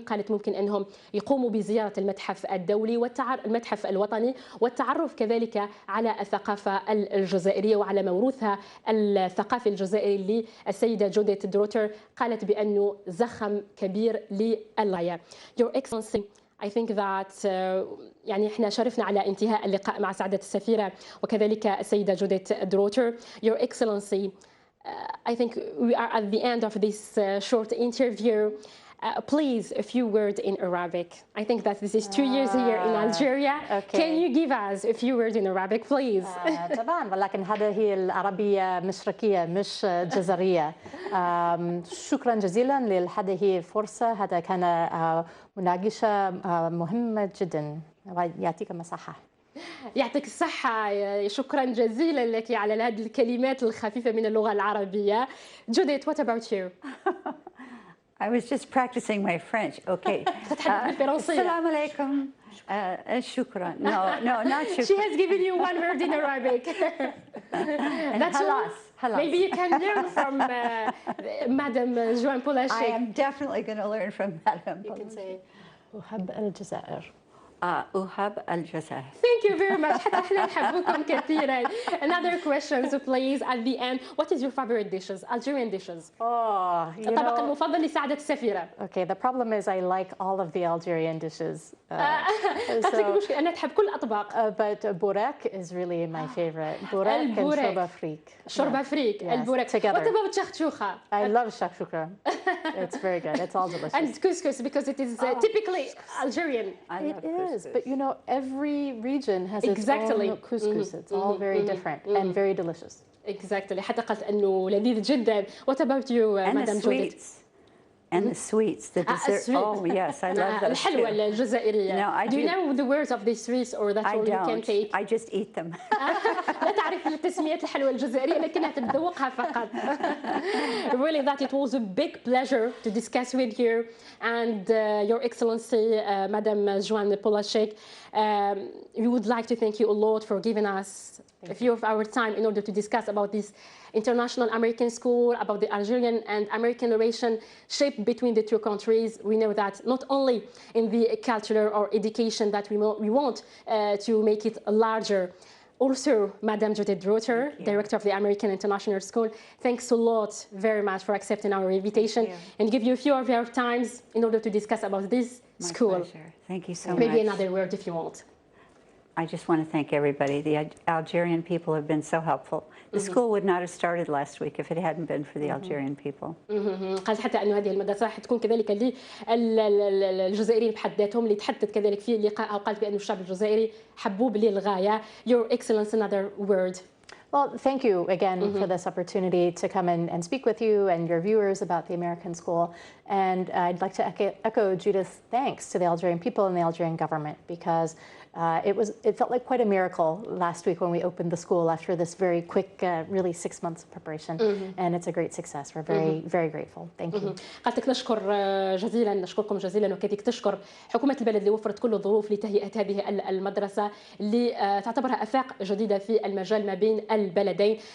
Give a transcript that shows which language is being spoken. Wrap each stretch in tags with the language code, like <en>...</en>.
<ar>قالت ممكن أنهم يقوموا بزيارة المتحف الدولي المتحف الوطني والتعرف كذلك على الثقافة الجزائرية وعلى موروثها الثقافي الجزائري للسيدة جوديت دروتر. قالت بأنه زخم كبير للغاية.</ar> <en>Your Excellency, I think that</en> <ar>يعني احنا شرفنا على انتهاء اللقاء مع سعادة السفيرة وكذلك السيدة جوديت دروتر.</ar> <en>Your Excellency, I think we are at the end of this short interview. Please, a few words in Arabic. I think that this is 2 years here in Algeria. Okay. Can you give us a few words in Arabic, please?</en> <ar>طبعا، ولكن هذه العربية مشرقية مش جزرية. شكرا جزيلا لهذه الفرصة. هذا كان مناقشة مهمة جدا. يعطيك الصحة. يعطيك الصحة. شكرا جزيلا لك على هذه الكلمات الخفيفة من اللغة العربية.</ar> <en>Judith, what about you? I was just practicing my French. Okay. Assalamu alaikum. Shukran. No, not shukran. She has given you one word in Arabic. That's</en> <ar>halas.</ar> <en>Maybe you can learn from Madam Joan Polaschik. I am definitely going to learn from Madam. You can say</en> <ar>أحب الجزائر. أحب الجزائر.</ar> <en>Thank you very much.</en> <ar>حتى احنا نحبكم كثيرا.</ar> <en>Another question, so please, at the end, what is your favorite dishes? Algerian dishes.</en> <ar>الطبق المفضل لسعادة السفيرة.</ar> <en>Okay, the problem is I like all of the Algerian dishes.</en> <ar>قالت لك المشكلة أنا تحب كل الأطباق.</ar> <en>But بوراك is really my favorite.</en> <ar>بوراك and شوربة فريك. شوربة فريك. البوراك.</ar> <en>What about شخشوخة? I love shakshuka. It's very good. It's all delicious. And couscous because it is typically Algerian. It is, but you know, every region has its own couscous. It's all very different and very delicious.</en> <ar>Exactly. حتى قالت إنه لذيذ جدا.</ar> <en>What about you, Madam Judith? And the sweets, the dessert. Oh yes, I love those</en> <ar>الحلوى الجزائرية.</ar> <en>No, do you know the words of these sweets or that all you can take? I just eat them.</en> <ar>لا تعرف تسمية الحلوى الجزائرية لكنها تتذوقها فقط.</ar> <en>Really, that it was a big pleasure to discuss with you and Your Excellency, Madam Joan Polaschik. We would like to thank you a lot for giving us a few of our time in order to discuss about this international American school, about the Algerian and American relation shaped between the two countries. We know that not only in the culture or education that we want to make it larger. Also, Madam Judith Drotter, Director of the American International School, thanks a lot very much for accepting our invitation and give you a few of your times in order to discuss about this school. Pleasure. Thank you so much. Maybe another word if you want. I just want to thank everybody. The Algerian people have been so helpful. The school would not have started last week if it hadn't been for the Algerian people.</en> <ar>قال حتى أن هذه المدرسة راح تكون كذلك للجزائريين بحد ذاتهم، اللي تحدث كذلك في لقاء وقالت بأن الشعب الجزائري حبوب للغاية.</ar> <en>Your Excellency, another word. Well, thank you again for this opportunity to come and speak with you and your viewers about the American school. And I'd like to echo Judith's thanks to the Algerian people and the Algerian government, because it felt like quite a miracle last week when we opened the school after this very quick, really 6 months of preparation. And it's a great success. We're very, very grateful. Thank you.</en> <ar>قالت لك نشكر جزيلا، نشكركم جزيلا، وكذلك تشكر حكومة البلد اللي وفرت كل الظروف لتهيئة هذه المدرسة اللي تعتبرها آفاق جديدة في المجال ما بين البلدين.</ar>